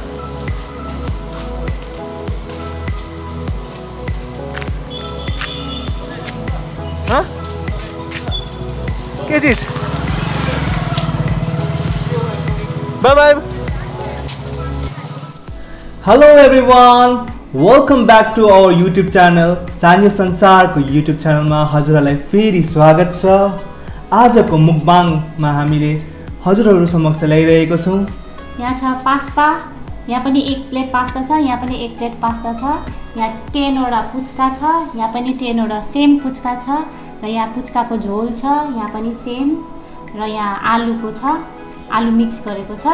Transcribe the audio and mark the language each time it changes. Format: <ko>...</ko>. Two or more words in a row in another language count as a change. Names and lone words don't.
<ne>हाँ? के चीज? बाय बाय।</ne> <en>hello everyone welcome back to our YouTube channel</en> <ne>सान्यो संसार को यूट्यूब चैनल में हजुरहरुलाई फेरि स्वागत छ। आजको मुकबाङमा हामीले हजुरहरु समक्ष ल्याइरहेको छौं यहाँ छ पास्ता, यहाँ पनि 1 प्लेट पास्ता छ, यहाँ पनि 1 प्लेट पास्ता छ, यहाँ 10 वटा पुच्का छ, यहाँ पनि 10 वटा सेम पुच्का छ, र यहाँ पुच्काको झोल छ, यहाँ पनि सेम, र यहाँ आलुको छ, आलु मिक्स गरेको छ।</ne>